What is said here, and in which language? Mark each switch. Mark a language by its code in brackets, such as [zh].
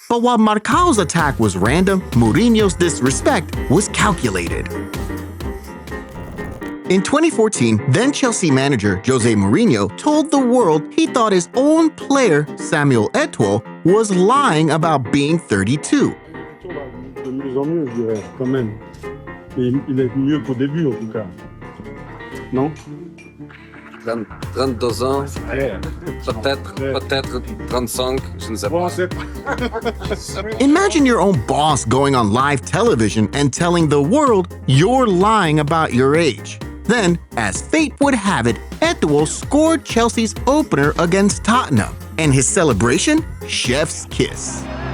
[en] But while Marcau's attack was random, Mourinho's disrespect was calculated. In 2014, then Chelsea manager Jose Mourinho told the world he thought his own player, Samuel Eto'o, was lying about being 32. [fr] De mieux en mieux, je dirais, quand même. Il est mieux qu'au début, en tout cas. Non? 32 ans, peut-être 35, je ne sais pas. [en] Imagine your own boss going on live television and telling the world you're lying about your age. Then, as fate would have it, Eto'o scored Chelsea's opener against Tottenham. And his celebration? Chef's kiss.